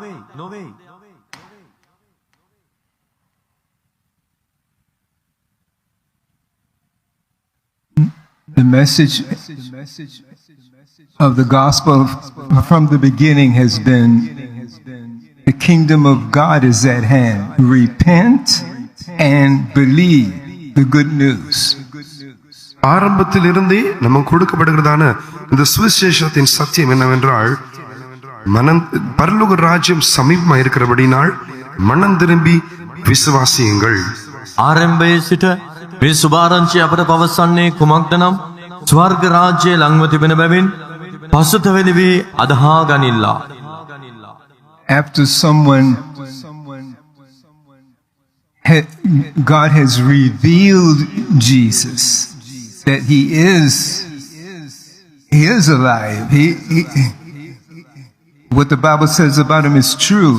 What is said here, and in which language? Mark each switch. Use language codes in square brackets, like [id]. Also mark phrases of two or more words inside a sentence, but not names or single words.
[en] The message of the gospel from the beginning has been the kingdom of God is at hand. Repent and believe the good news. [ta] ஆரம்பத்தில் இருந்தே நமக்கு கொடுக்கப்படுகிறதான இந்த சுவிசேஷத்தின் சத்தியம் என்னவென்றால் பரலோக ராஜ்யம் சமீபமா இருக்கிறபடினால் மனம் திரும்பி விசுவாசியுங்கள். [si] ආරම්භයේ සිට මේ සුභාරංචිය අපට පවසන්නේ කුමක්ද නම් ස්වර්ග රාජ්‍යය ළඟව තිබෙන බැවින් පසුතැවෙලි වී අදහා ගනිල්ලා. [en] After God has revealed Jesus, that he is alive. What the Bible says about him is true.